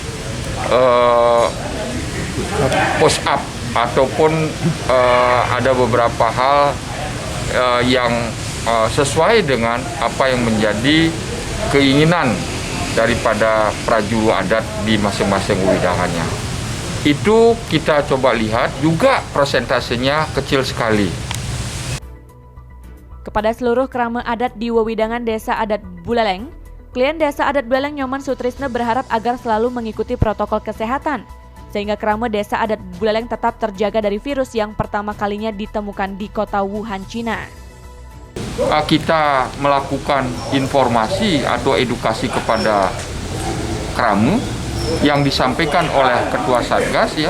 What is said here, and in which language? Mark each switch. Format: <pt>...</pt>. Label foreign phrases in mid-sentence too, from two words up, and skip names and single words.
<en>push up</en> <id>ataupun ada beberapa hal yang sesuai dengan apa yang menjadi keinginan daripada prajuru adat di masing-masing wewidangannya. Itu kita coba lihat juga persentasenya kecil sekali. Kepada seluruh krama adat di wewidangan Desa Adat Buleleng, Klien Desa Adat Buleleng Nyoman Sutrisno berharap agar selalu mengikuti protokol kesehatan, sehingga krama Desa Adat Buleleng tetap terjaga dari virus yang pertama kalinya ditemukan di kota Wuhan, Cina. Kita melakukan informasi atau edukasi kepada krama yang disampaikan oleh Ketua Satgas, ya.</id>